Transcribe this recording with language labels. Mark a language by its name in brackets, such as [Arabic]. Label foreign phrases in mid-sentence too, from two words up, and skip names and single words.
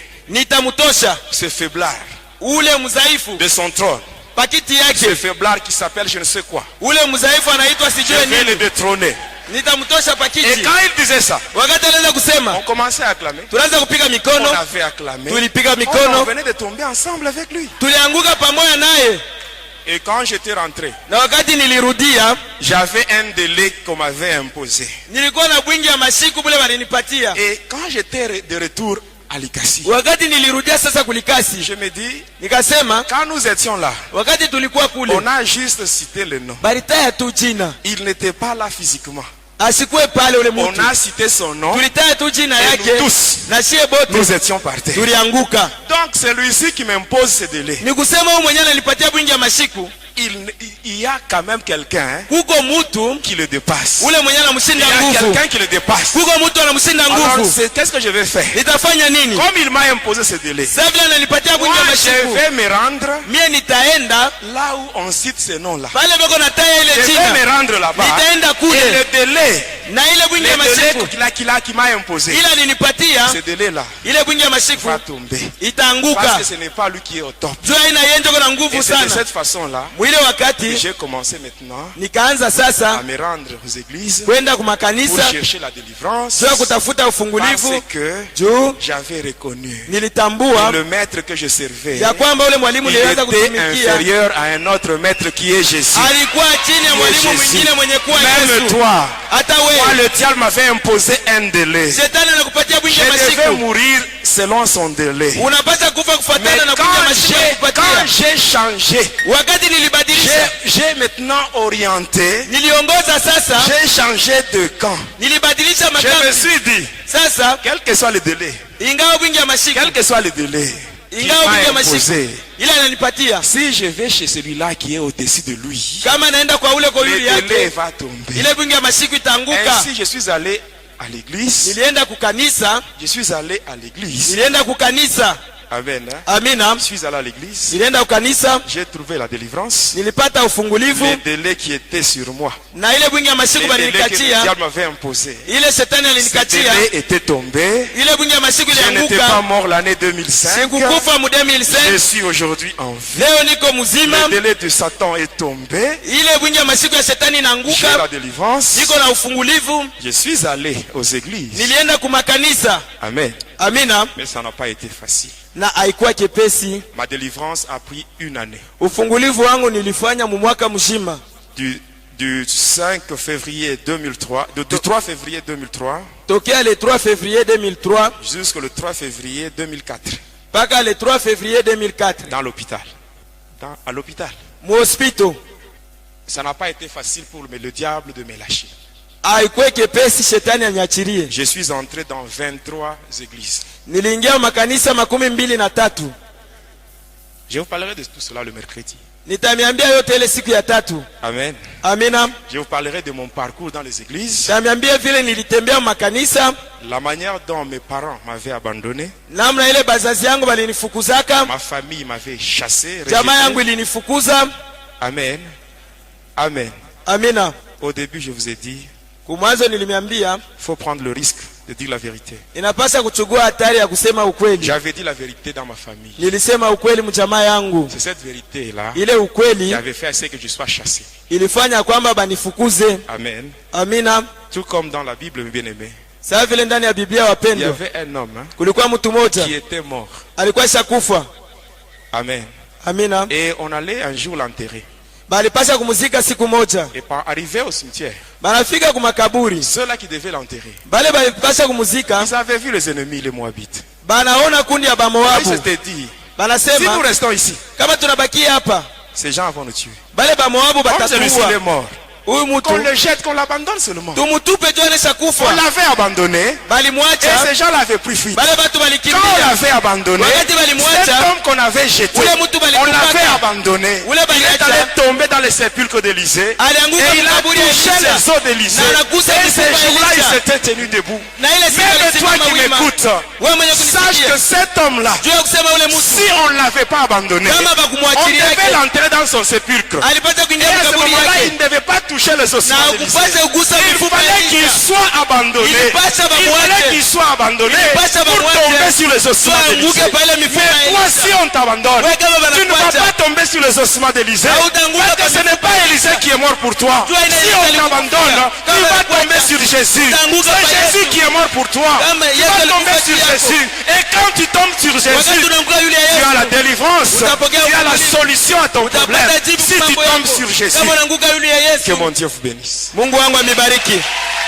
[Swahili] nitamtosha [French] ce faiblard [Swahili] ule mzaifu [French] de son trône. [Swahili] pakiti [French] Ce [Swahili] yake, [French] faiblard qui s'appelle je ne sais quoi. [Swahili] ule mzaifu anaitwa [French] Je [Swahili] sijue [French] vais le [Swahili] nini, [French] détrôner. [Swahili] nitamtosha [French] Et [Swahili] pakiti. [French] quand il disait ça, [Swahili] Wakati alianza [French] on [Swahili] kusema, [French] commençait à acclamer. [Swahili] tunaanza kupiga [French] On [Swahili] mikono, [French] avait acclamé. [Swahili] tulipiga [French] On [Swahili] mikono, [French] venait de tomber ensemble avec lui. [Swahili] tulianguka pamoja naye. [French] Et quand j'étais rentré, [Swahili] Na wakati nilirudia, [French] j'avais un délai qu'on m'avait imposé. [Swahili] nilikuwa na bwingi ya masiku bule walinipatia. [French] Et quand j'étais de retour Alikasi. [Swahili] Wakati nilirudia sasa kulikasi, [French] Je me dis, [Swahili] nikasema [French] quand nous étions là, [Swahili] wakati tulikuwa kule, [French] on a juste cité le nom. [Swahili] baritaya tu jina. [French] Il n'était pas là physiquement. [Swahili] Asikuwe pale ule [French] On [Swahili] mtu. [French] a cité son nom. [Swahili] Tulitaya tu jina [French] Et [Swahili] yake. [French] nous tous, [Swahili] Na shie bote [French] nous étions par terre. [Swahili] tulianguka. [French] Donc c'est lui-ci qui m'impose ce délai. [Swahili] Ni kusema huyu mwenyewe ananipatia bwingi ya mashiku. [French] Il y a quand même quelqu'un [Swahili] Kuko mtu [French] qui le dépasse. [Swahili] ule mwenyewe [French] Il [Swahili] anamshinda [French] y a [Swahili] nguvu. [French] quelqu'un qui le dépasse. [Swahili] Kuko mtu anamshinda [French] Alors [Swahili] nguvu. [French] qu'est-ce que je vais faire? [Swahili] Nitafanya nini? [French] Comme il m'a imposé ce délai, [Swahili] Sasa vile ananipatia [French] moi [Swahili] bwingi ya [French] je [Swahili] mashiku. [French] vais me rendre [Swahili] Mie nitaenda [French] là où on cite ces noms-là. [Swahili] pale bako nataya ile [French] Je vais [Swahili] jina. [French] me rendre là-bas. [Swahili] Nitaenda [French] Et [Swahili] kule. [French] le délai, [Swahili] Na ile bwingi ya mashiku. [French] qui m'a imposé, [Swahili] Ila ninipatia [French] ce délai-là [Swahili] ile bwingi ya mashiku [French] va tomber. Parce [Swahili] itaanguka. [French] que ce n'est pas lui qui est au top. [Swahili] Jua ina yenjo kuna [French] Et [Swahili] nguvu [French] c'est de [Swahili] sana. [French] cette façon-là [Swahili] Mwile [French] que [Swahili] wakati [French] j'ai commencé maintenant [Swahili] nikaanza [French] à [Swahili] sasa [French] me rendre aux églises [Swahili] kwenda [French] pour [Swahili] kumakanisa [French] chercher la délivrance. [Swahili] jua kutafuta [French] Parce [Swahili] ufungulivu [French] que [Swahili] juu [French] j'avais reconnu [Swahili] nilitambua [French] le maître que je servais, [Swahili] ya kwamba ule mwalimu [French] il [Swahili] nilianza [French] était [Swahili] kutumikia [French] inférieur à un autre maître qui est Jésus. [Swahili] alikuwa chini ya mwalimu mwingine mwenye kuwa [French] Même [Swahili] Yesu. [French] toi, [Swahili] Hata [French] moi [Swahili] wewe [French] le diable m'avait imposé un délai. [Swahili] shetani anakupatia bwingi ya [French] Je devais [Swahili] mashiku, [French] mourir selon son délai. [Swahili] unapata kufa [French] Mais [Swahili] kufuatana na bwingi ya mashiku [French] quand [Swahili] anakupatia. [French] j'ai changé, [Swahili] Wakati nilibadilisha, [French] j'ai maintenant orienté, [Swahili] niliongoza sasa, [French] j'ai changé de camp. [Swahili] nilibadilisha [French] Je me [Swahili] makambi [French] suis dit, [Swahili] sasa, [French] quel que soit le délai, [Swahili] ingawa bwingi ya mashiku, [French] quel que soit le délai qu'il [Swahili] ingawa bwingi ya [French] m'a [Swahili] mashiku [French] imposé, [Swahili] ila ananipatia, [French] si je vais chez celui-là qui est au-dessus de lui, [Swahili] kama naenda kwa ule [French] le [Swahili] yule [French] délai [Swahili] yake, [French] va tomber. [Swahili] ile bwingi ya mashiku itaanguka. [French] Ainsi, je suis allé à l'église. [Swahili] Nilienda kukanisa, [French] Je suis allé à l'église. [Swahili] nilienda kukanisa. [French] Amen. Hein? [Swahili] Amina. [French] Je suis allé à l'église. [Swahili] Nilienda kukanisa, [French] J'ai trouvé la délivrance. [Swahili] nilipata ufungulivu [French] Les délais qui étaient sur moi. [Swahili] na ile bwingi ya mashiku [French] Les délais que le [Swahili] balinikatia, [French] diable m'avait imposé. [Swahili] ile shetani [French] Ces [Swahili] alinikatia, [French] délais étaient tombés. [Swahili] ile bwingi ya mashiku [French] Je n'étais pas [Swahili] ilianguka. [French] mort l'année 2005. [Swahili] Sikukufa mu [French] Je [Swahili] 2005, [French] suis aujourd'hui en vie. [Swahili] leo niko mzima. [French] Le délai de Satan est tombé. [Swahili] Ile bwingi ya mashiku ya shetani [French] J'ai la [Swahili] inaanguka, [French] délivrance. [Swahili] niko na ufungulivu. [French] Je suis allé aux églises. [Swahili] Nilienda kumakanisa. [French] Amen. [Swahili] Amina. [French] Mais ça n'a pas été facile. [Swahili] Na haikuwa kepesi. [French] Ma délivrance a pris une année. [Swahili] Ufungulivu wangu nilifanya mu mwaka mzima. [French] Du 5 février 2003, du 3 février 2003 [Swahili] Tokea [French] le 3 février 2003 jusqu'au 3 février 2004 [Swahili] mpaka [French] le 3 février 2004 dans l'hôpital. À l'hôpital. [Swahili] mu hospital. [French] Ça n'a pas été facile pour le diable de me lâcher. [Swahili] Haikuwa kepesi shetani anyachirie. [French] Je suis entré dans 23 églises. [Swahili] Niliingia makanisa 23. [French] Je vous parlerai de tout cela le mercredi. [Swahili] Nitamiambia yote ile siku ya tatu. [French] Amen. [Swahili] Amina. [French] Je vous parlerai de mon parcours dans les églises. [Swahili] Nitamiambia vile nilitembea makanisa, [French] La manière dont mes parents m'avaient abandonné. [Swahili] namna ile bazazi yangu balinifukuzaka, [French] Ma famille m'avait chassé. [Swahili] jamaa yangu [French] Rejeté. [Swahili] ilinifukuza. [French] Amen. Amen. [Swahili] Amina. [French] Au début, je vous ai dit, [Swahili] Kumwanzo nilimiambia [French] il faut prendre le risque de dire la vérité. [Swahili] inapasa kuchukua hatari ya kusema ukweli. [French] J'avais dit la vérité dans ma famille. [Swahili] Nilisema ukweli mjamaa yangu. [French] C'est cette vérité-là [Swahili] Ile [French] qui [Swahili] ukweli [French] avait fait assez que je sois chassé. [Swahili] ilifanya kwamba banifukuze. [French] Amen. [Swahili] Amina. [French] Tout comme dans la Bible, mes bien-aimés, [Swahili] Sasa vile ndani ya Biblia [French] il y [Swahili] wapendwa, [French] avait un homme [Swahili] kulikuwa mtu mmoja [French] qui était mort. [Swahili] alikuwa shakufa. [French] Amen. [Swahili] Amina. [French] Et on allait un jour l'enterrer. [Swahili] Balipasha kumuzika siku moja. [French] Et par arriver au cimetière, [Swahili] Banafika kumakaburi. [French] ceux-là qui devaient l'enterrer, [Swahili] Bale balipasha kumuzika, [French] ils avaient vu les ennemis, les Moabites. [Swahili] banaona kundi ya [French] Ils [Swahili] Bamoabu. [French] s'étaient dit, si nous [Swahili] Banasema [French] restons ici, [Swahili] kama tunabakia hapa, [French] ces gens vont nous tuer. [Swahili] bale Bamoabu [French] Comme celui-ci il est [Swahili] batatua. [French] mort, [Swahili] Huyu [French] qu'on [Swahili] mtu [French] le jette, qu'on l'abandonne seulement. [Swahili] tumutupe tu anesha [French] On [Swahili] kufa. [French] l'avait abandonné et [Swahili] Balimwacha, [French] ces gens l'avaient pris fuite. [Swahili] bale batu [French] Quand on [Swahili] balikimbia. [French] l'avait abandonné, [Swahili] Wakati balimwacha, [French] cet homme qu'on avait jeté, [Swahili] ule mtu [French] on [Swahili] balikupata. [French] l'avait abandonné. [Swahili] Ule [French] Il est [Swahili] baliacha. [French] allé tomber dans les sépulcres d'Élysée. [Swahili] Alianguka [French] Et il a [Swahili] makaburi ya [French] touché [Swahili] Elisha. [French] les os d'Élysée. [Swahili] Na anagusa [French] Et [Swahili] mifupa [French] ces [Swahili] ya [French] jours-là, il [Swahili] Elisha. [French] s'était tenu debout. [Swahili] Na ile siku [French] Même toi [Swahili] alisimama [French] qui [Swahili] wima. [French] m'écoutes, [Swahili] Wewe mwenye [French] sache [Swahili] kunisikia. [French] que cet homme-là, [Swahili] Juu ya kusema ule mtu [French] si on ne l'avait pas abandonné, [Swahili] kama [French] on [Swahili] bakumwachilia [French] devait [Swahili] yake [French] l'enterrer dans son sépulcre. [Swahili] alipata [French] Et [Swahili] kuingia [French] à ce [Swahili] makaburi [French] moment-là, il [Swahili] yake. [French] ne devait pas toucher les ossements [Swahili] Na [French] d'Élysée. [Swahili] ukupase ugusa [French] Il [Swahili] mifupa ya [French] fallait qu'il [Swahili] Elisha. [French] soit abandonné. Il passe à Il [Swahili] Bamoite. [French] fallait qu'il soit abandonné Il passe à pour [Swahili] Bamoite. [French] tomber sur les ossements [Swahili] Soit [French] d'Élysée. [Swahili] anguke pale mifupa ya [French] Mais toi, [Swahili] Elisha. [French] si on t'abandonne, [Swahili] Wewe kama [French] tu ne vas [Swahili] banakuacha. [French] pas tomber sur les ossements d'Élysée. [Swahili] Hautaanguka [French] Parce que [Swahili] kwa [French] ce n'est pas Élisée qui est mort pour toi. [Swahili] Jua ina [French] Si [Swahili] Elisha [French] on [Swahili] alikufia. [French] t'abandonne, tu [Swahili] Kama [French] vas [Swahili] banakuacha. [French] tomber sur Jésus. [Swahili] Utaanguka [French] C'est [Swahili] kwa [French] Jésus [Swahili] Yesu. [French] qui est mort pour toi. [Swahili] Kama [French] Tu [Swahili] Yesu [French] vas [Swahili] alikufa [French] tomber sur [Swahili] juu yako. [French] Jésus. Et quand tu tombes sur [Swahili] Wakati [French] Jésus, [Swahili] unaanguka yule [French] tu as la [Swahili] Yesu, [French] délivrance. [Swahili] Utapokea [French] Tu as la [Swahili] ukombozi. [French] solution à ton problème. [Swahili] utapata jibu [French] Si tu [Swahili] mambo [French] tombes [Swahili] yako. [French] sur Jésus, [Swahili] Kama unaanguka yule [French] que [Swahili] Yesu, [French] mon Dieu vous bénisse. [Swahili] Mungu wangu amibariki.